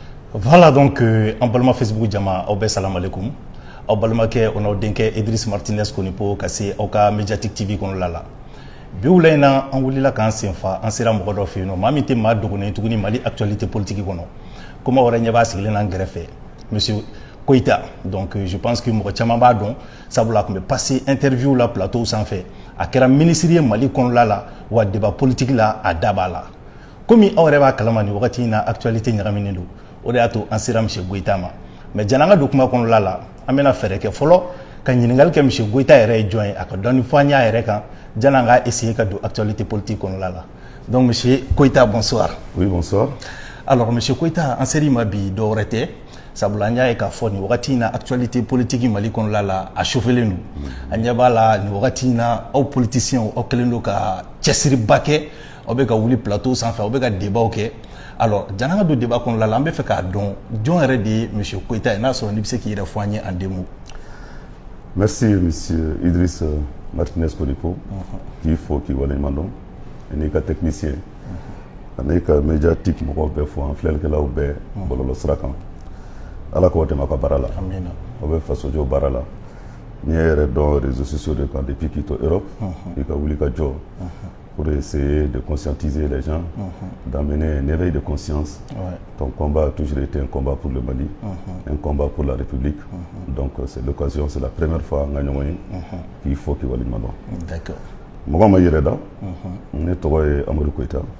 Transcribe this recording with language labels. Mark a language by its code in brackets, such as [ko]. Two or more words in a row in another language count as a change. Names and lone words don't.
[bm] Voilà donc en balma Facebook jama aw bɛɛ [ar] salam alaikum [bm] aw balimakɛ o n'aw denkɛ Idriss Martinez Konipo ka se aw ka Mediatique TV kɔnɔla la bi wula in na an wulila k'an senfa an sera mɔgɔ dɔ fɛ yen nɔ maa min tɛ maa dogonnen tuguni Mali [fr] actualité politique [bm] kɔnɔ kuma wɛrɛ ɲɛ b'a sigilen n'an gɛrɛfɛ monsieur Koita [fr] donc je pense que [bm] mɔgɔ caman b'a dɔn sabula a tun bɛ passer interview la plateau sanfɛ a kɛra ministre ye Mali kɔnɔla la wa [fr] débat politique [bm] la a da b'a la komi aw yɛrɛ b'a kalama nin wagati in na actualité ɲagaminen don o de y'a to an sera monsieur Goïta ma mais jan'an ka don kuma kɔnɔla la an bɛna fɛɛrɛ kɛ fɔlɔ ka ɲininkali kɛ monsieur Goïta yɛrɛ ye jɔn ye a ka dɔɔni fɔ an y'a yɛrɛ kan jan'an ka essayer ka don [fr] actualité politique [bm] kɔnɔla la [fr] donc monsieur Koita bonsoir. Oui bonsoir. [bm] Alors monsieur Koita an ser'i ma bi dɔ wɛrɛ tɛ sabula an y'a ye k'a fɔ nin wagati in na [fr] actualité politique [bm] Mali kɔnɔla la a chauffelen don an ɲɛ b'a la nin wagati in na aw politiciens aw kɛlen don ka cɛsiriba kɛ aw bɛ ka wuli plateau sanfɛ aw bɛ ka débat kɛ. Alors jan'an ka don débat kɔnɔla la an bɛ fɛ k'a dɔn jɔn yɛrɛ de ye monsieur Koita ye n'a sɔrɔ n'i bɛ se k'i yɛrɛ fɔ an ye [fr] en deux mots. [bm] Merci monsieur Idriss Martinez Konipo k'i fo k'i waleɲuman dɔn n'i ka technicien ani ka médiatique mɔgɔw bɛɛ fo an filɛlikɛlaw bɛɛ bɔlɔlɔ sira kan ala k'o dɛmɛ a ka baara la aw bɛ fasojɔ baara la n'i ye yɛrɛ dɔn [fr] réseaux sociaux [bm] de kan depuis k'i to Europe i ka wuli ka jɔ [fr] pour essayer de conscientiser les gens, d'amener un éveil de conscience. Ouais. Ton combat a toujours été un combat pour le Mali, un combat pour la République. Donc c'est l'occasion, c'est la première fois qu'il faut qu'il y ait le Mali. D'accord. Moi, je suis Amadou Koita.